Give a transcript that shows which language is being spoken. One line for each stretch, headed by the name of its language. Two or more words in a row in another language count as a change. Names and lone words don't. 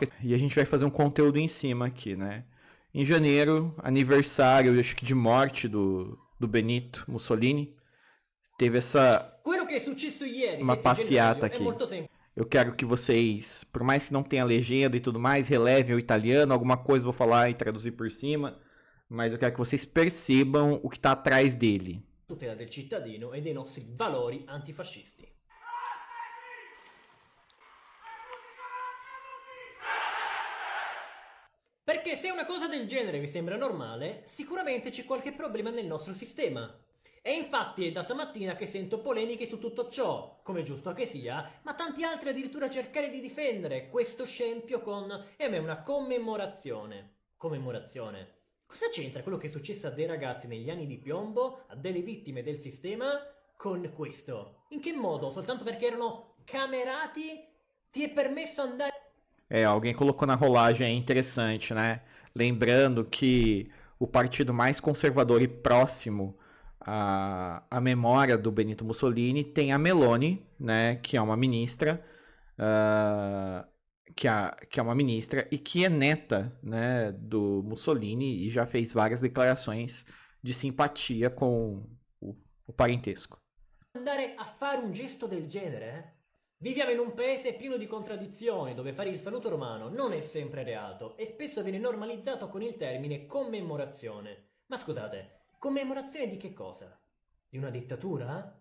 Portuguese: E a gente vai fazer um conteúdo em cima aqui, né? Em janeiro, aniversário, acho que de morte do Benito Mussolini, teve uma passeata aqui. Eu quero que vocês, por mais que não tenha legenda e tudo mais, relevem o italiano, alguma coisa eu vou falar e traduzir por cima, mas eu quero que vocês percebam o que está atrás dele.
Italian: Tutela del cittadino e dei nostri valori antifascisti. Perché se una cosa del genere vi sembra normale, sicuramente c'è qualche problema nel nostro sistema. E infatti è da stamattina che sento polemiche su tutto ciò, come giusto che sia, ma tanti altri addirittura cercare di difendere questo scempio con a me una commemorazione. Commemorazione. Cosa c'entra quello che è successo a dei ragazzi negli anni di piombo, a delle vittime del sistema, con questo? In che modo? Soltanto perché erano camerati ti è permesso andare...
Portuguese: Alguém colocou na rolagem, é interessante, né? Lembrando que o partido mais conservador e próximo à memória do Benito Mussolini tem a Meloni, né? Que é uma ministra, que é uma ministra e que é neta, né, do Mussolini e já fez várias declarações de simpatia com o parentesco.
Italian: Andare a fare un gesto del genere? Viviamo in un paese pieno di contraddizioni, dove fare il saluto romano non è sempre reato e spesso viene normalizzato con il termine commemorazione. Ma scusate, commemorazione di che cosa? Di una dittatura?